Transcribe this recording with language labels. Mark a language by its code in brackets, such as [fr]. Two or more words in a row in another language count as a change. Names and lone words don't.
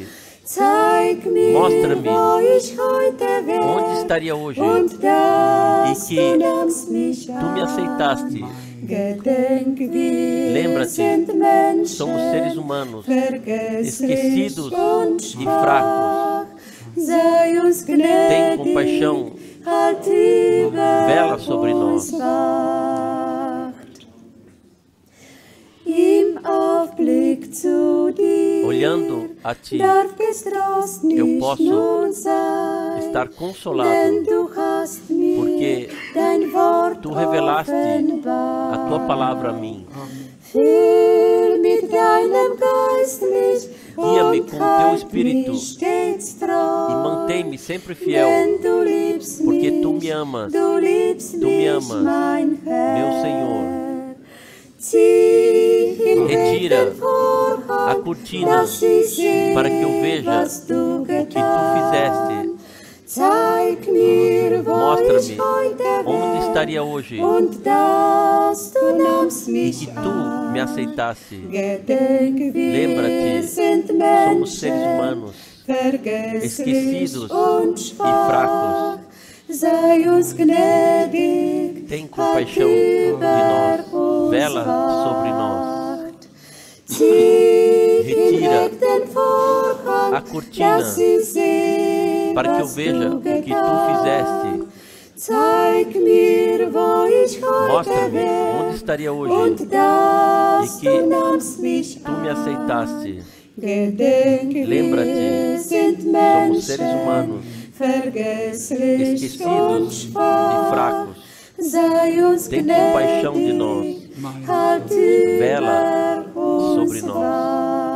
[pt] Mostra-me onde estaria hoje e que tu me aceitaste. Lembra-te, somos seres humanos, esquecidos e fracos. [de] sei uns [pt] Tem [de] gnädig, [pt] compaixão, [de] halt über [pt] vela sobre [de] uns [pt] nós. [de] Wacht. Im Aufblick zu dir, [pt] Olhando a Ti, [de] darf getrost [pt] eu [de] nicht [pt] posso [de] nun sein, [pt] estar consolado, [de] denn du hast mir [pt] porque [de] dein Wort [pt] Tu revelaste [de] offenbart. [pt] a Tua palavra a mim. [de] Füll mit deinem Geist mich [pt] Guia-me [de] und [pt] com o Teu [de] halt [pt] Espírito [de] mich stets [pt] e [de] treu, [pt] mantém-me sempre fiel, [de] denn du liebst [pt] porque [de] mich, [pt] Tu me amas, [de] du liebst [pt] Tu me [de] mich, [pt] amas, [de] mein Herr. [pt] meu Senhor. [de] Zieh hinweg [pt] Retira [de] den Vorhang, [pt] a cortina [de] dass ich sehe, [pt] para que eu veja [de] was du [pt] o que Tu [de] getan. [pt] fizeste. [de] Zeig mir, wo ich [pt] Mostra-me [de] heute [pt] onde [de] wär, [pt] estaria hoje [de] und dass du nahmst [pt] e [de] mich [pt] que Tu me aceitaste. [de] Gedenk, wir [pt] Lembra-te, [de] sind [pt] somos seres [de] Menschen, [pt] humanos, [de] vergesslich [pt] esquecidos [de] und [pt] e [de] schwach. [pt] fracos. [de] Sei uns gnädig, [pt] Tem compaixão de nós, vela sobre nós. [de] Zieh [pt] Retira [de] hinweg den Vorhang, [pt] a cortina [de] dass ich sehe, [pt] para que eu [de] was [pt] veja [de] du [pt] o que Tu [de] getan. [pt] fizeste. [de] Zeig mir, wo ich heute [pt] Mostra-me [de] wär, [pt] onde estaria hoje [de] und dass [pt] e que [de] du nahmst mich [pt] Tu me aceitaste. [de] Gedenk, [pt] Lembra-te, [de] wir sind [pt] somos seres [de] Menschen, [pt] humanos, [de] vergesslich [pt] esquecidos [de] und [pt] e [de] schwach. [pt] fracos. [de] Sei uns [pt] Tem compaixão de nós, [de] gnädig, halt [pt] vela [de] über uns [pt] sobre nós. [de] Wacht.